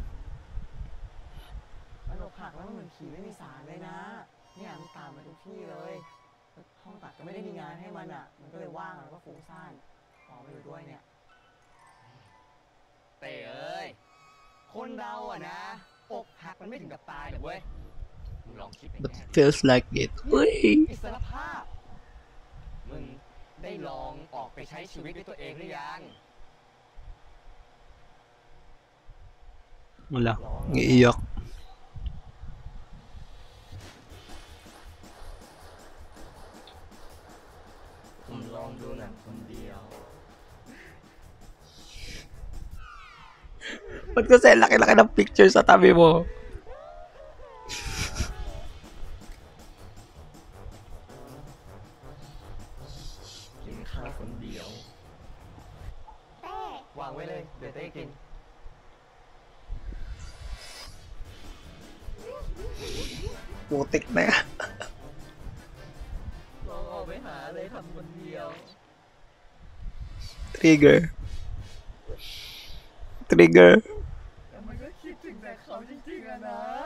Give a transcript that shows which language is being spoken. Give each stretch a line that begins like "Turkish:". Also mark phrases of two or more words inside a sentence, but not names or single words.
Thai: มันอกหักแล้วมันเหมือนผีไม่มีสารเลยนะ เนี่ยมันตามมาทุกที่เลยแล้วห้องตัดก็ไม่ได้มีงานให้มันอ่ะ มันก็เลยว่างแล้วก็ฟุ้งซ่านขอมาอยู่ด้วยเนี่ย เต้เอ้ย คนเราอะนะ อกหักมันไม่ถึงกับตายหรอกเว้ย มึงลองคิดไป
English: But แง่ it feels like it. Uy!
Thai: อิสรภาพ มึงได้ลองออกไปใช้ชีวิตด้วยตัวเองหรือยัง
Filipino: Wala. Iiyak.
Thai: ผมลองดูหนังคนเดียว
Filipino: Ba't kasi laki-laki ng picture sa tabi mo?
Thai: กินข้าวคนเดียว เต้ วางไว้เลย เดี๋ยวเต้กิน
Filipino: Putik na yan.
Thai: ลองออกไปหาอะไรทำคนเดียว
English: Trigger. Trigger.
Thai: แต่มันก็คิดถึงแต่เขาจริงๆอะนะ